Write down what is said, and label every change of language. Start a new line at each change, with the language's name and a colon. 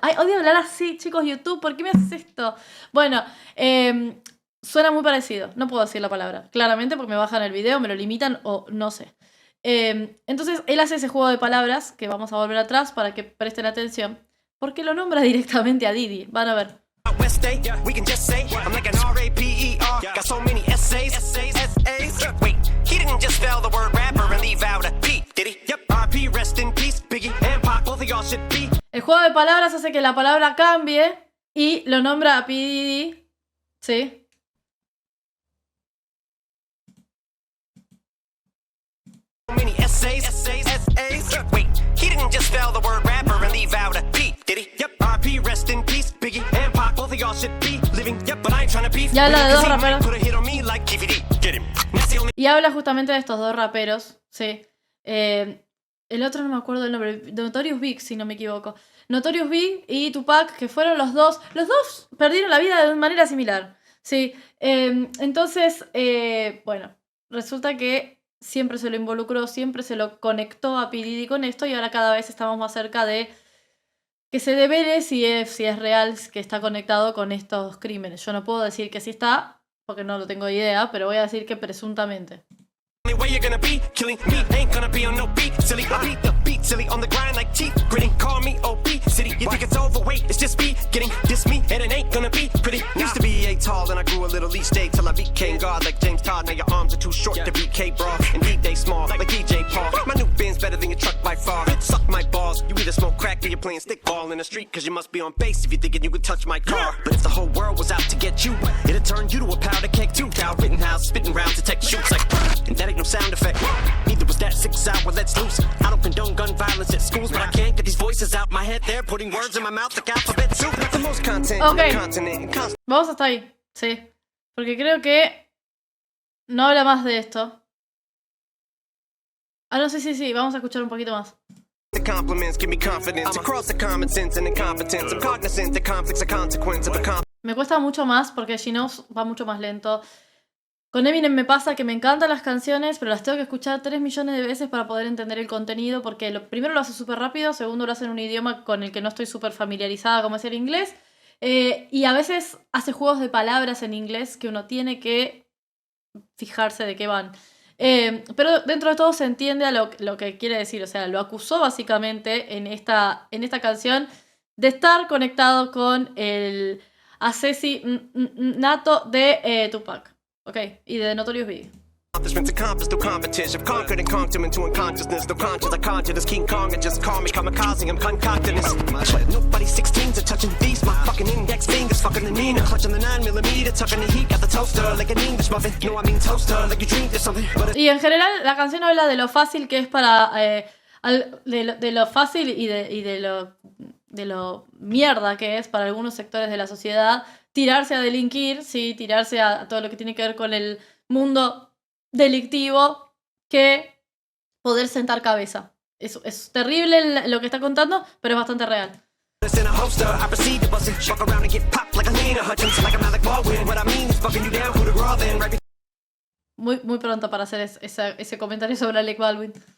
Spanish: Ay, odio hablar así, chicos, YouTube, ¿por qué me haces esto? Bueno, suena muy parecido. No puedo decir la palabra, claramente, porque me bajan el video, me lo limitan o no sé. Entonces, él hace ese juego de palabras, que vamos a volver atrás para que presten atención, porque lo nombra directamente a Diddy. Van a ver.
English: West Day, we can just say I'm like an R-A-P-E-R. Got so many essays. Wait, he didn't just spell the word rapper and leave out a P, did he? Yep, R.P. rest in peace, Biggie and Pac, both of y'all should be.
Spanish: El juego de palabras hace que la palabra cambie y lo nombra a P. Diddy, ¿sí?
English: So many essays. Wait, he didn't just spell the word rapper and leave out a P, did he? Yep, R.P. rest in peace, Biggie and Pac, both of y'all should be living. Yep, but I ain't trying to beef.
Spanish: Y habla de dos raperos.
English: Put a hit on me like KVD. Get him.
Spanish: Y habla justamente de estos dos raperos, ¿sí? El otro no me acuerdo el nombre, Notorious Big, si no me equivoco. Notorious Big y Tupac, que fueron los dos perdieron la vida de manera similar, ¿sí? Entonces, bueno, resulta que siempre se lo involucró, siempre se lo conectó a P. Diddy con esto y ahora cada vez estamos más cerca de que se devele si es real que está conectado con estos crímenes. Yo no puedo decir que sí está, porque no lo tengo idea, pero voy a decir que presuntamente.
English: Where you're gonna be, killing me, ain't gonna be on no beat, silly. I beat the beat, silly, on the grind like teeth, gritting, call me OP, city. You think it's overweight, it's just me, getting this me, and it ain't gonna be pretty. Used to be 8 tall, and I grew a little each day, till I became God like James Todd. Now your arms are too short to beat K-Bra, and they small, like DJ Paul. My new Benz better than your truck by far. Suck my balls, you either smoke crack or you're playing stickball in the street, cause you must be on base if you're thinking you could touch my car. But if the whole world was out to get you, it'd turn you to a powder keg too. Cal Rittenhouse, spitting rounds to take shoots like, and that ain't no sound effect. Neither was that 6 hour let's loose. I don't condone gun violence at schools, but I can't get these voices out my head. They're putting words in my mouth like alphabet soup. The most content in the continent.
Spanish: Vamos hasta ahí, sí. Porque creo que no habla más de esto. Ah, no, sí, vamos a escuchar un poquito más.
English: The compliments give me confidence across the common sense and incompetence. I'm cognizant that conflicts are consequence of a
Spanish: Me cuesta mucho más porque G-Knows va mucho más lento. Con Eminem me pasa que me encantan las canciones, pero las tengo que escuchar 3 millones de veces para poder entender el contenido, porque primero lo hace súper rápido, segundo lo hace en un idioma con el que no estoy súper familiarizada, como es el inglés, y a veces hace juegos de palabras en inglés que uno tiene que fijarse de qué van. Pero dentro de todo se entiende a lo que quiere decir, o sea, lo acusó básicamente en esta canción de estar conectado con el asesinato de Tupac. Ok, y de Notorious Big.
English: Accomplishments accomplished through competition. Conquered and conked him into unconsciousness. No conscious, I conjure this King Kong and just call me kamikaze. I'm concocting this. But nobody 16s are touching these. My fucking index fingers fucking fucking the Nina. Clutching the 9mm, tucking the heat, got the toaster like an English muffin. No, I mean toaster, like you dreamed of something. But
Spanish: Y en general la canción habla de lo fácil que es para... de lo fácil y de lo mierda que es para algunos sectores de la sociedad tirarse a delinquir, ¿sí? Tirarse a todo lo que tiene que ver con el mundo delictivo, que poder sentar cabeza. Es terrible lo que está contando, pero es bastante real.
English: it's in a holster, I proceed to bust it. Fuck around and get popped like a Lena Hutchins, like I'm Alec Baldwin. What I mean is fucking you down, who the raw then, right
Spanish: Muy pronto para hacer ese comentario sobre Alec Baldwin.